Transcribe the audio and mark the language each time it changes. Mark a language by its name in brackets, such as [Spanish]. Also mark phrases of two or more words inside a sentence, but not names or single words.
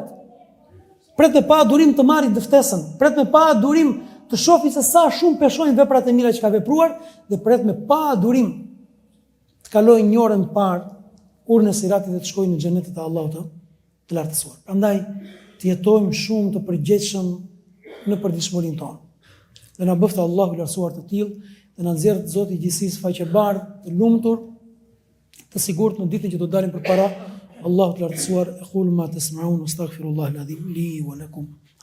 [Albanian] Pret me pa durim të marrë dëftesën, pret me pa durim të shohë se sa shumë peshojnë veprat e mira që ka vepruar dhe pret me pa durim të kalojë një orë më parë urën e Siratit dhe të shkojnë në xhenetin e Allahut të lartësuar. Prandaj të jetojmë shumë të përgjegjshëm në përditshmërinë tonë. Dhe na bëftë Allahu i lartësuar të tillë dhe na nxjerrë Zoti i gjithësisë faqebardh, të lumtur, të sigurt në ditën që do dalim përpara Allahut të lartësuar. [Arabic] أقول ما تسمعون، أستغفر الله العظيم لي ولكم.